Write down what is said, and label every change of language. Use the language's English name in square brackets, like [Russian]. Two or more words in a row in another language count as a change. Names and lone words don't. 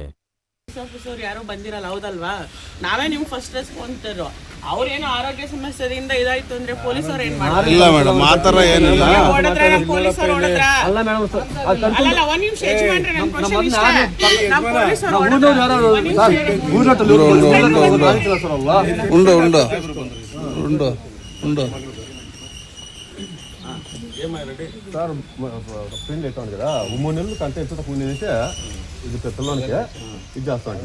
[Kannada] ಆಫೀಸರ್ ಯಾರು ಬಂದಿರಲ್ಲ, ಹೌದಲ್ವಾ? ನಾವೇ ನಿಮ್ಗೆ ಫಸ್ಟ್ ರೆಸ್ಪಾನ್ಸ್. ಅವ್ರೇನೋ ಆರೋಗ್ಯ ಸಮಸ್ಯೆಯಿಂದ ಇದಾಯ್ತು ಅಂದ್ರೆ ಪೊಲೀಸರು ಏನ್ ಮಾಡ್ತಾರೆ? ಇಲ್ಲ ಮೇಡಮ್, ಆ ಥರ ಏನಿಲ್ಲ. ಪೊಲೀಸರು ಹೊಡೆದ್ರ ಅಲ್ಲ, ಒಂದ್ ನಿಮಿಷ ಯಜಮಾನ್ರೆ, ನನ್ನ ಕ್ವಶನ್ ಇಷ್ಟ. ನಮ್ಮ ಪೊಲೀಸರು ಉಂಡು ಉಂಡು ಉಂಡು [Telugu] సార్ ప్రింట్ అవుతా ఉంది కదా, 3 నెలలు కంటే ఎంత తక్కువ ఉండేదైతే ఇది పిల్లలకి ఇది చేస్తా ఉంటుంది.